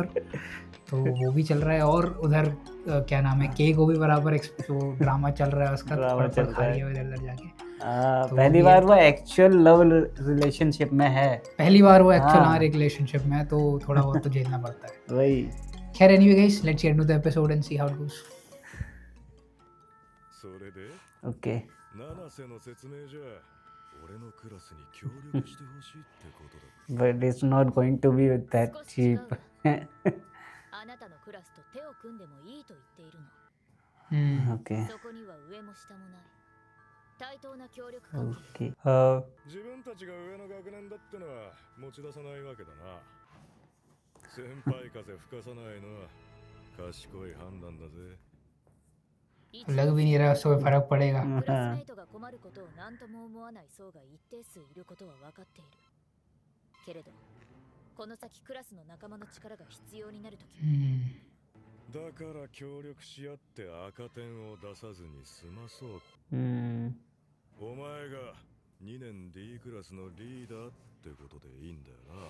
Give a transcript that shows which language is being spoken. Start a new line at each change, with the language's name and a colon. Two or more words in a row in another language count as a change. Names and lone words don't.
Hindi: तो वो भी चल रहा है और उधर क्या नाम है, के को भी बराबर जो ड्रामा चल रहा है उसका थप्पड़ खा रही है इधर जाके। तो पहली बार वो
English: actual love relationship
Hindi: में है। पहली बार वो
English: actual relationship
Hindi: में है, तो थोड़ा बहुत तो झेलना पड़ता है। वही।
English: खैर anyway guys, Let's get to the episode and see how it goes. ओके।
Japanese: 七瀬の説明じゃ俺のクラスに協力してほしいってことだ。
English: But it's not going to be that cheap.
Japanese: あなたのクラスと手を組んでもいいと言っているの。
English: Okay.
Japanese: そこには上も下もない。対等な協力関係。
English: Okay.
Japanese: 自分たちが上の学年だってのは持ち出さないわけだな。先輩風吹かさないのは賢い判断だぜ。
Hindi: लग भी नहीं रहा उससे कोई फर्क पड़ेगा।
Japanese: クラスメイトが困ることを何とも思わない層が一定数いることは分かっている。けれど、この先クラスの仲間の力が必要になるとき、だから協力し合って赤点を出さずに済まそう。お前が2年 D クラスのリーダーってことでいいんだよな。